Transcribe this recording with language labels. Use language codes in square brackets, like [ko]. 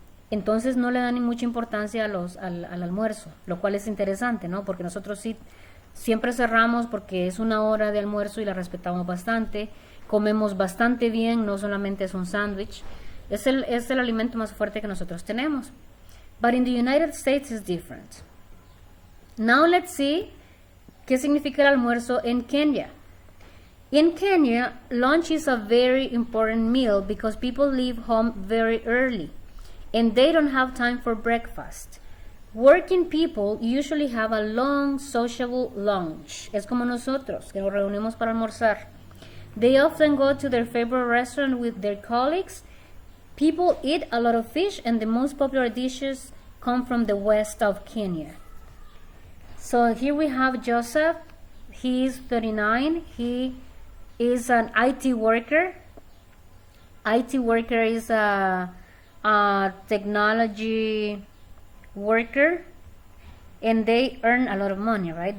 [es] Entonces no le dan ni mucha importancia al almuerzo, lo cual es interesante, ¿no? Porque nosotros sí siempre cerramos porque es una hora de almuerzo y la respetamos bastante. Comemos bastante bien, no solamente es un sándwich. Es el alimento más fuerte que nosotros tenemos. [en] But in the United States it's different. [es] Now let's see qué significa el almuerzo en Kenya. [en] In Kenya, lunch is a very important meal because people leave home very early and they don't have time for breakfast. Working people usually have a long sociable lunch. [es] Es como nosotros, que nos reunimos para almorzar. [en] They often go to their favorite restaurant with their colleagues. People eat a lot of fish and the most popular dishes come from the west of Kenya. So here we have Joseph. He is 39. He is an IT worker. IT worker is a technology worker, and they earn a lot of money, right?